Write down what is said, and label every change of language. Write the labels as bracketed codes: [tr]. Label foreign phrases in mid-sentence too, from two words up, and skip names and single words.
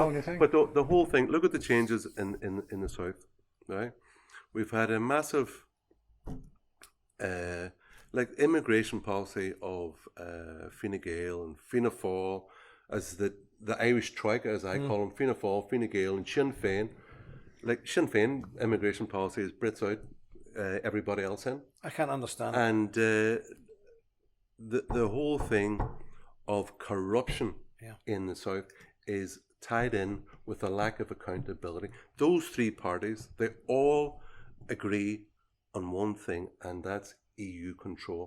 [en] whole new thing. But the whole thing, look at the changes in the south, right? We've had a massive, immigration policy of Fine Gael and Fianna Fáil, as the Irish Troika, as I call them, Fianna Fáil, Fine Gael and Sinn Féin. Like, Sinn Féin immigration policy is Brits out, everybody else in. I can't understand. And the whole thing of corruption in the south is tied in with a lack of accountability. Those three parties, they all agree on one thing, and that's EU control.